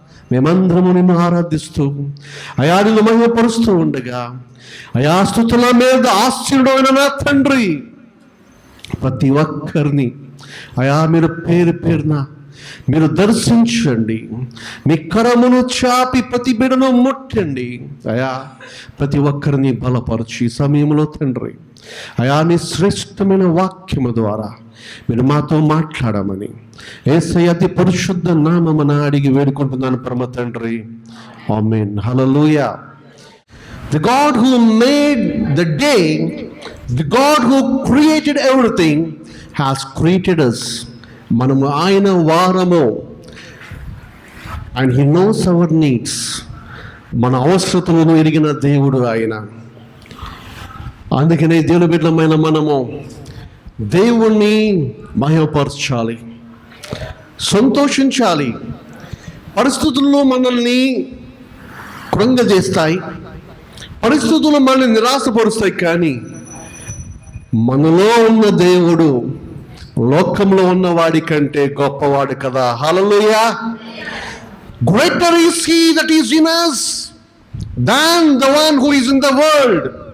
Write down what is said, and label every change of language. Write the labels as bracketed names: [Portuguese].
[Telugu] మేమందరము నిన్ను ఆరాధిస్తూ అయా నిన్ను మహిమపరుస్తూ ఉండగా అయా స్తుతుల మీద ఆశ్చర్యుడైన నా తండ్రి ప్రతి ఒక్కరిని అయా మీరు పేరు పేరున మీరు దర్శించండి, మీ కరమును చాపి ప్రతి బిడను ముట్టండి అయా. ప్రతి ఒక్కరిని బలపరచి సమయంలో తండ్రి అయా నీ శ్రేష్టమైన వాక్యము ద్వారా మీరు మాతో మాట్లాడమని యేసయ్య అతి పరిశుద్ధ నామమున అడిగి వేడుకుంటున్నాను పరమ తండ్రి, ఆమేన్. హల్లెలూయా. [English] The God who made the day, the God who created everything has created us. [Telugu] మనము ఆయన వారము. [English] And he knows our needs. [Telugu] మన అవసరతలను ఎరిగిన దేవుడు ఆయన. అందుకనే దేవుని బిడ్డలమైన మనము దేవుణ్ణి మహిమపరచాలి, సంతోషించాలి. పరిస్థితుల్లో మనల్ని కృంగజేస్తాయి, పరిస్థితులు మనల్ని నిరాశపరుస్తాయి, కానీ మనలో ఉన్న దేవుడు లోకంలో ఉన్న వాడి కంటే గొప్పవాడు కదా. హల్లెలూయా. [English] Greater is he that is in us than the one who is in the world.